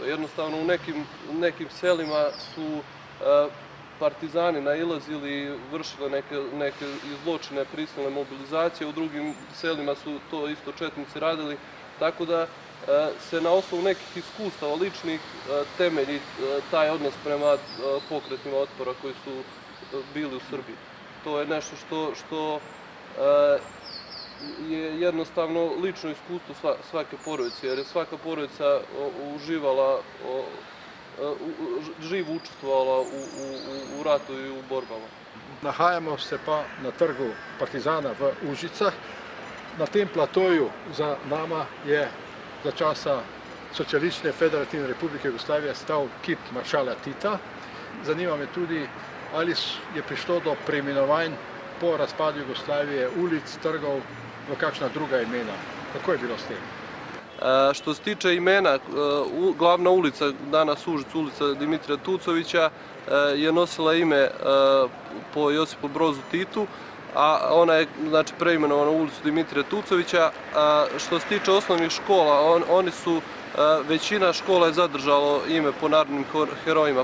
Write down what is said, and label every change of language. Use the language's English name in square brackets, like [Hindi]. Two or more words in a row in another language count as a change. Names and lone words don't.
[Serbian] Jednostavno, u nekim selima su partizani nailazili, vršile neke zločine, prisilne mobilizacije, u drugim selima su to isto četnici radili, tako da se na osnovu nekih iskustava ličnih temelji taj odnos prema pokretima otpora koji su bili u Srbiji. To je nešto što je jednostavno lično iskustvo svake porodice, jer je svaka porodica uživala, živo učestvovala u ratu i u borbama. [Slovenian] Nahajamo se pa na trgu Partizana v Užicah. Na tem platoju za nama je za časa Socialistične federativne republike Jugoslavije stal kip maršala Tita. Zanima me tudi, ali je prišlo do preimenovanj po razpadu Jugoslavije, ulic, trgov, v kakšna druga imena. Kako je bilo s tem? [Serbian] Što se tiče imena, glavna ulica, danas Užicu, ulica Dimitrija Tucovića, je nosila ime po Josipu Brozu Titu, a ona je preimenovana u ulicu Dimitrija Tucovića. Što se tiče osnovnih škola, većina škola je zadržalo ime po narodnim herojima.